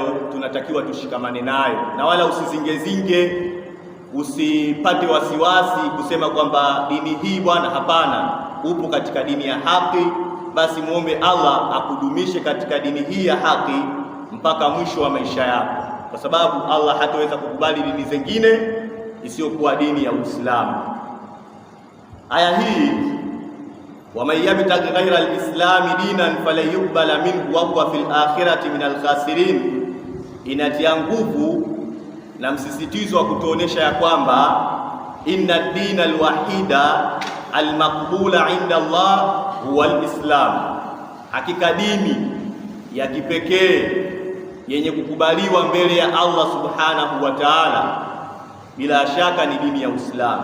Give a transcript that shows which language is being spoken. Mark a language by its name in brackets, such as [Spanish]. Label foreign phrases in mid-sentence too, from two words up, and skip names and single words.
[Swahili] tunatakiwa tushikamane nayo, na wala usizingezinge, usipate wasiwasi kusema kwamba dini hii bwana, hapana, upo katika dini ya haki, basi muombe Allah akudumishe katika dini hii ya haki mpaka mwisho wa maisha yako, kwa sababu Allah hataweza kukubali dini zingine isiyokuwa dini ya Uislamu. Aya hii [Arabic] ومن يبتغ غير الإسلام دينا فلن يقبل منه وهو في الآخرة من الخاسرين, [Swahili] inatia nguvu na msisitizo wa kutuonesha ya kwamba [Arabic] إن الدين الواحد المقبول عند الله هو الإسلام, [Swahili] hakika dini ya kipekee yenye kukubaliwa mbele ya Allah [Arabic] سبحانه وتعالى [Swahili] bila shaka ni dini ya Uislamu.